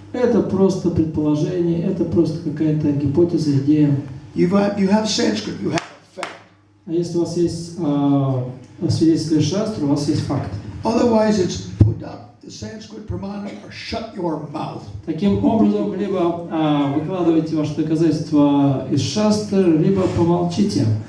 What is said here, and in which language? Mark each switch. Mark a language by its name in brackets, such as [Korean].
[Russian] Это просто предположение, это просто какая-то гипотеза, идея. [English] You have Sanskrit, you have fact. [Russian] А если у вас есть свидетельство шастры, у вас есть факт. [English] Otherwise, it's put up the Sanskrit pramana or shut your mouth. [Russian] Таким образом, либо выкладывайте ваши доказательства из шастры, либо помолчите.